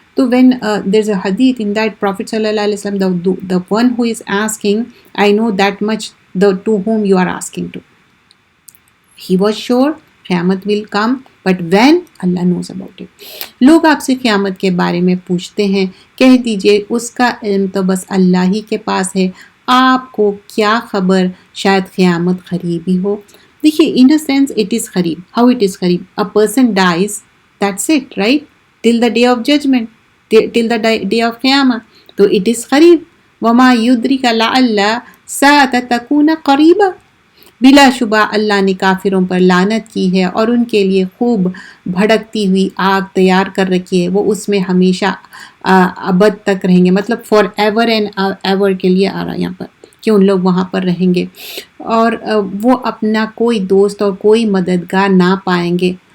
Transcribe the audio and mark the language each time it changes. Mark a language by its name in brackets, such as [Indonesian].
[English] تو when there's a hadith in that Prophet صلی اللہ علیہ وسلم, the one who is asking, I know that much to whom you are asking to. He was sure قیامت will come, but when, Allah knows about it. [Urdu] لوگ آپ سے قیامت کے بارے میں پوچھتے ہیں، کہہ دیجئے اس کا علم تو بس اللہ ہی کے پاس ہے، آپ کو کیا خبر، شاید قیامت قریب ہی ہو. [English] دیکھیے in a sense it is قریب. How it is قریب؟ A person dies, that's it, right? Till the day of judgment, till the day of قیامت. [Arabic] تو [English] it is [Arabic] قریب. وَمَا يُدْرِكَ لَعَلَّ سَاعَةَ تَكُونَ قَرِيبًا. [Urdu] بلا شبہ اللہ نے کافروں پر لعنت کی ہے اور ان کے لیے خوب بھڑکتی ہوئی آگ تیار کر رکھی ہے، وہ اس میں ہمیشہ ابد تک رہیں گے. مطلب [English] for ever and ever [Urdu] کے لیے آ رہا یہاں پر کہ ان لوگ وہاں پر رہیں گے، اور وہ اپنا کوئی دوست اور کوئی مددگار نہ پائیں گے.